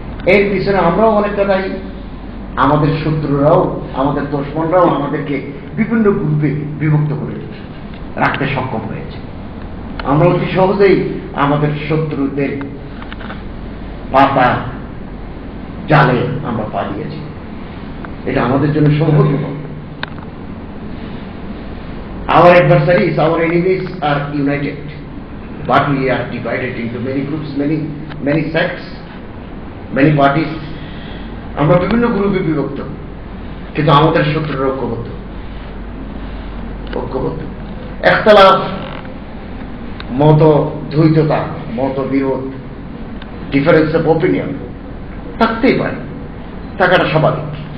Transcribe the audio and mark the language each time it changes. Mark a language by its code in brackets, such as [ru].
[bn] এর পিছনে আমরাও অনেকটা দায়ী। আমাদের শত্রুরাও, আমাদের দুশমনরাও আমাদেরকে বিভিন্ন গ্রুপে বিভক্ত করে রাখতে সক্ষম হয়েছে। আমরা অতি সহজেই আমাদের শত্রুদের পাতা জালে আমরা পা দিয়েছি। এটা আমাদের জন্য সৌভাগ্য। [en] Our adversaries, our enemies are united, but we are divided into many groups, many sects, many parties. [bn] আমরা বিভিন্ন গ্রুপে বিভক্ত, কিন্তু আমাদের শত্রুরা ঐক্যবদ্ধ। ইখতিলাফ, মত দ্বৈততা, মত বিরোধ, ডিফারেন্স অফ অপিনিয়ন থাকতেই পারে, থাকাটা স্বাভাবিক।